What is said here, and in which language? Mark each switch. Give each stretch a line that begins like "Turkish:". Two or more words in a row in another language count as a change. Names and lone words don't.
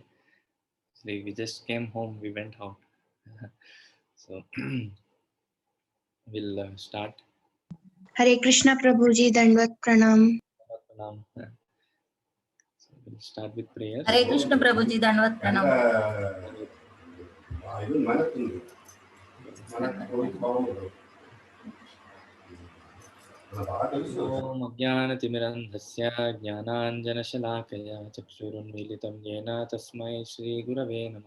English: We just came home, we went out. So we'll start.
Hindi: हरे कृष्णा प्रभु जी दंडवत प्रणाम।
English: Pranam. So we'll start with prayers.
Hindi: हरे कृष्ण प्रभु जी दंडवत प्रणाम।
Sanskrit: ॐ अज्ञानतिमिरन्धस्य ज्ञानाञ्जनशलाकया चक्षुरुन्मीलितं येन तस्मै श्रीगुरवे नमः।